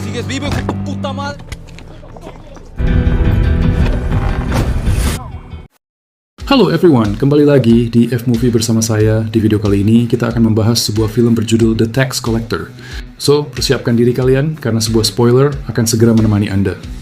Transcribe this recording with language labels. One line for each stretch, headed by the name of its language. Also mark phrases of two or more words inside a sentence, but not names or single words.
Spanish: vivo, hijo de puta madre.
English: Halo everyone,
Indonesian: kembali lagi di F-Movie bersama saya. Di video kali ini kita akan membahas sebuah film berjudul The Tax Collector. So, persiapkan diri kalian karena sebuah spoiler akan segera menemani Anda.